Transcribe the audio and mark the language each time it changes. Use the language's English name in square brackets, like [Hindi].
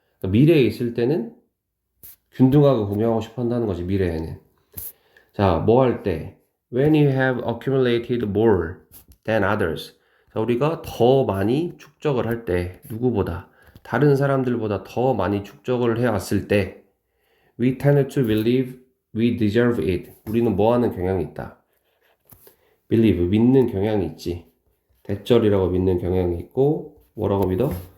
[Korean] 그러니까 미래에 있을 때는 균등하게 공유하고 싶어 한다는 거지, 미래에는. 자, 뭐 할 때? [English] When you have accumulated more than others. [Korean] 자, 우리가 더 많이 축적을 할 때, 누구보다, 다른 사람들보다 더 많이 축적을 해왔을 때, [English] we tend to believe we deserve it. [Korean] 우리는 뭐 하는 경향이 있다. believe, 믿는 경향이 있지. 대절이라고 믿는 경향이 있고, 뭐라고 믿어?